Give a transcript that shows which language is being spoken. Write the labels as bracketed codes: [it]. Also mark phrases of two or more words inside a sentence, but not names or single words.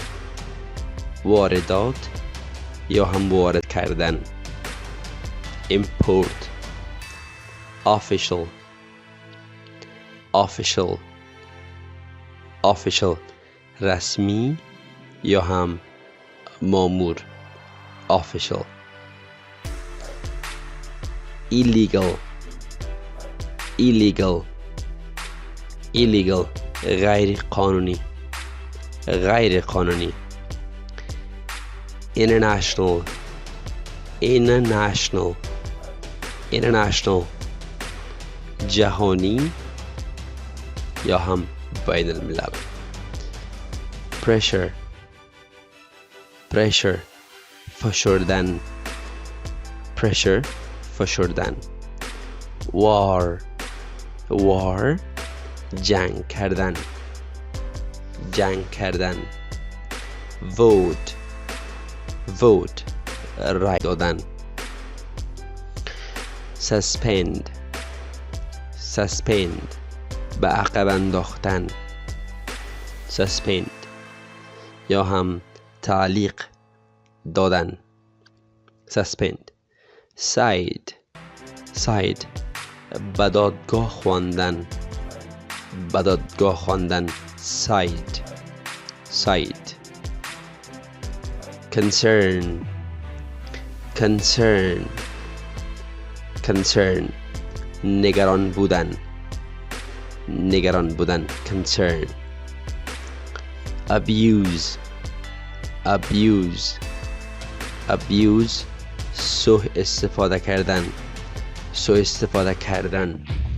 [fa] واردات یا هم وارد کردن [en] import official official official [fa] رسمی یا هم مامور official [en] illegal illegal illegal [fa] غیر قانونی غیر قانونی [en] international international international [fa] جهانی یا هم بین الملل [en] pressure pressure [fa] فشردن pressure فشردن [en] war war [fa] جنگ کردن جنگ کردن [en] vote vote [fa] رای دادن [en] suspend suspend [fa] به عقب انداختن suspend یا هم تعلیق دادن [en] suspend side side [fa] به دادگاه خواندن به دادگاه خواندن [en] side side concern concern concern [fa] نگران بودن نگران بودن [en] concern abuse abuse abuse [fa] سوء استفاده کردن سوء استفاده کردن